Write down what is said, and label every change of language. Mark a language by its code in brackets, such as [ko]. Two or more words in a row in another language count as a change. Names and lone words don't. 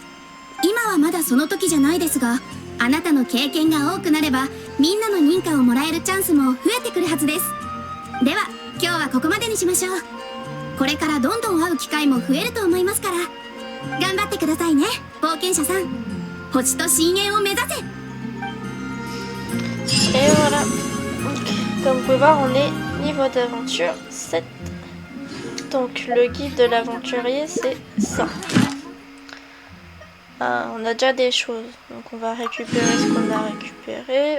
[ja] 今はまだその時じゃないですが、あなたの経験が多くなればみんなの認可をもらえるチャンスも増えてくるはずです。では今日はここまでにしましょう。これからどんどん会う機会も増えると思いますから頑張ってくださいね、冒険者さん。星と深淵を目指せ。 [fr] Et voilà. Comme vous pouvez voir, on est niveau d'aventure 7. Donc le guide de l'aventurier, c'est ça. Ah, on a déjà des choses. Donc on va récupérer ce qu'on a récupéré.